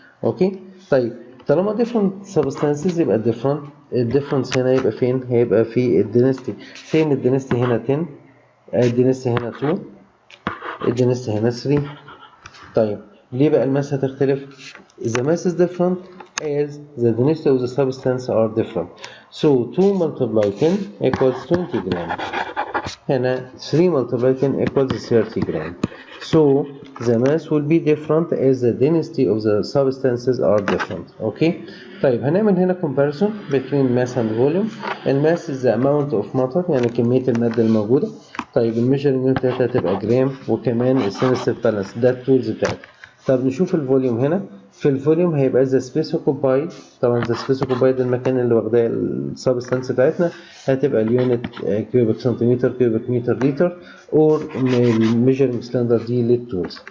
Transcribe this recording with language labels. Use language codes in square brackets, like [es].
[ar] اوكي طيب طالما [en] different substances [ar] يبقى الديفرنس هنا يبقى فين؟ هيبقى في الدنسيتي. فين الدنسيتي؟ هنا 10 الدنسيتي هنا 2 الدنسيتي هنا 3. طيب ليه بقى الماس هتختلف؟ [en] The mass is different as the density of the substance are different. So 2 multiply 10 equals 20 gram. [ar] هنا 3 [en] multiply 10 equals 30 gram. So the mass will be different as the density of the substances are different. Okay. [ar] طيب هنعمل هنا [en] comparison between mass and volume. [ar] الماس [en] is the amount of matter [ar] يعني كمية المادة الموجودة. طيب الميجرنج يونت بتاعتها هتبقى جرام وكمان السنسيتيف بالانس ده التولز بتاعتها. طب نشوف الفوليوم هنا. في الفوليوم هيبقى [en] The space occupied. [ar] طبعا [en] the space occupied [ar] المكان اللي واخداه السبستانس بتاعتنا هتبقى اليونت كيوبيك سنتيمتر كيوبيك متر لتر اور الميجرنج ستاندرد دي للتولز.